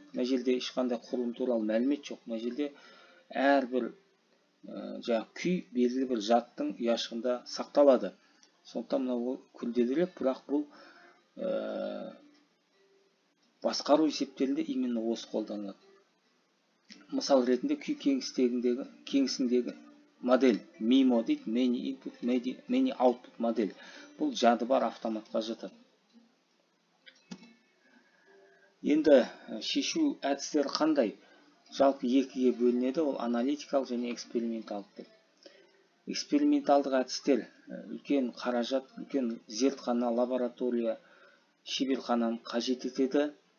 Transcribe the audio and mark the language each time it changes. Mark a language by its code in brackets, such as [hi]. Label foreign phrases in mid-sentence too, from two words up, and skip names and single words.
[kk] Мына жерде ешқандай құрылым туралы мәлімет жоқ. Мына жерде әрбір күй белгілі бір жадтың ұяшығында сақталады. Сондықтан мынау күрделірек, бірақ бұл басқару есептерінде именно осы қолданылады. Мысал ретінде күй кеңістігіндегі модель MIMO дейді, [en] many input, many output модель. [kk] Бұл жады бар автоматқа жатады. Енді шешу әдістері қандай? Жалпы екіге бөлінеді, ол аналитикалық және эксперименталдық. Эксперименталдық әдістер үлкен қаражат, үлкен зертхана, лаборатория, шеберхананы қажет етеді.